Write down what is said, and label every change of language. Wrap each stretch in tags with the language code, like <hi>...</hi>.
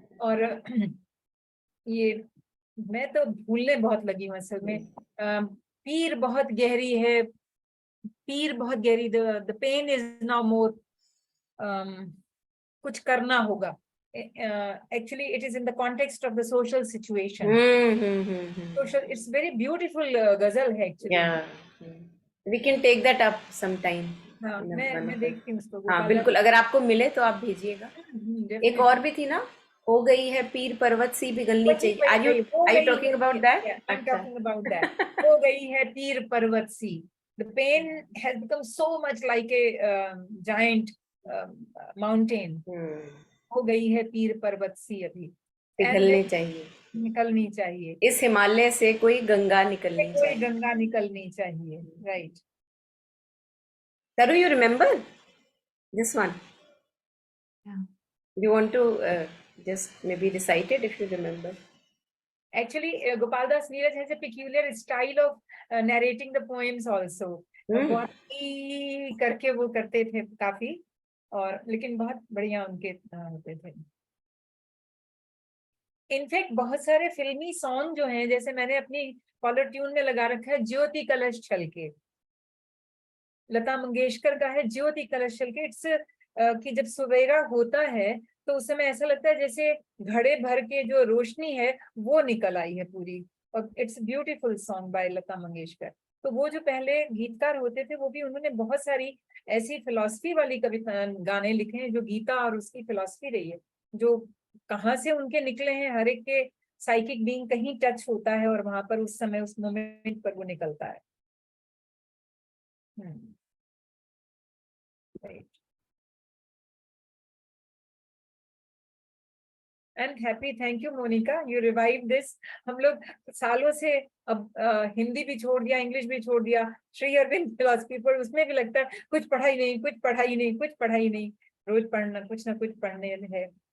<hi>और ये मैं तो भूलने बहुत लगी हूँ असल में। पीर बहुत गहरी है, पीर बहुत गहरी,</hi> <en>the pain is now more,</en> <hi>कुछ करना होगा।</hi> <en>Actually it is in the context of the social situation. Social, it's very beautiful ghazal है actually. Yeah, we can take that up sometime.</en> <hi>हाँ, मैं देखती हूँ उसको। हाँ बिल्कुल, अगर आपको मिले तो आप भेजिएगा। एक और भी थी ना, हो गई है पीर पर्वत सी पिघलनी चाहिए।</hi> <en>Are you talking about that? I'm talking about that.</en> <hi>हो गई है पीर पर्वत सी.</hi> <en>The pain has become so much like a giant mountain.</en> <hi>हो गई है पीर पर्वत सी अभी, पिघलनी चाहिए, निकलनी चाहिए, इस हिमालय से कोई गंगा निकलनी चाहिए, कोई गंगा निकलनी चाहिए। Right.</hi> <en>Taru, you remember this one? Yeah. You want to just maybe recite it if you remember? Actually, Gopal Das Neeraj has a peculiar style of narrating the poems also.</en> <hi>बहुत ही करके वो करते थे काफी, और लेकिन बहुत बढ़िया उनके होते थे। इनफैक्ट बहुत सारे फिल्मी सॉन्ग जो हैं, जैसे मैंने अपनी कॉलर ट्यून में लगा रखा है ज्योति कलश छलके, लता मंगेशकर का है ज्योति कलश छलके। इट्स कि जब सवेरा होता है तो उस समय ऐसा लगता है जैसे घड़े भर के जो रोशनी है वो निकल आई है पूरी, और</hi> <en>it's beautiful song by</en> <hi>Lata Mangeshkar. तो वो जो पहले गीतकार होते थे, वो भी उन्होंने बहुत सारी ऐसी फिलॉसफी वाली कविता गाने लिखे हैं जो गीता और उसकी फिलॉसफी रही है, जो कहाँ से उनके निकले हैं, हर एक के साइकिक बीइंग कहीं टच होता है और वहां पर उस समय उस मोमेंट पर वो निकलता है।</hi> <en>Right. And happy, thank you Monica, you revived this.</en> <hi>हम लोग सालों से अब हिंदी भी छोड़ दिया, इंग्लिश भी छोड़ दिया, श्री अरविंद फिलॉसफी पर उसमें भी लगता है कुछ पढ़ाई नहीं, कुछ पढ़ाई नहीं, कुछ पढ़ाई नहीं, रोज पढ़ना कुछ ना कुछ पढ़ने है।</hi>